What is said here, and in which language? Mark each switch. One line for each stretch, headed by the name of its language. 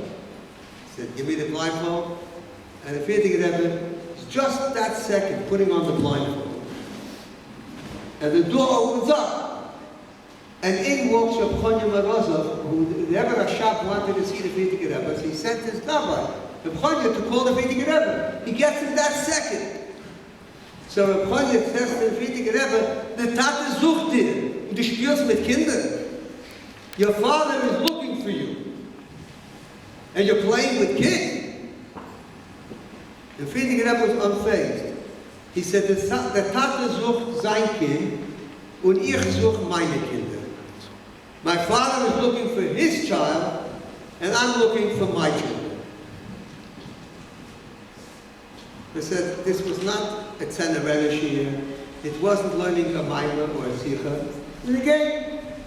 English: He said, give me the blindfold. And the Friedrich Rebbe, just that second, putting on the blindfold. And the door opens up. And in walks Reb Chonya Morozov, who the Rebbe Rashab wanted to see the Friedrich Rebbe, so he sent his Rabbi, Reb Chonya, to call the Friedrich Rebbe. He gets him that second. So Reb Chonya says to the Friedrich Rebbe, the
Yiddish: Tate sucht dir, und du spielst mit Kindern.
English: Your father is looking for you. And you're playing with kids. The Friedrich Rebbe was unfazed. He said,
Yiddish: the Tate sucht sein Kind, und ich suche meine Kinder.
English: My father is looking for his child, and I'm looking for my children. They said this was not a Tzena Relish here. It wasn't learning a Maimah or a Sikha. It was a game.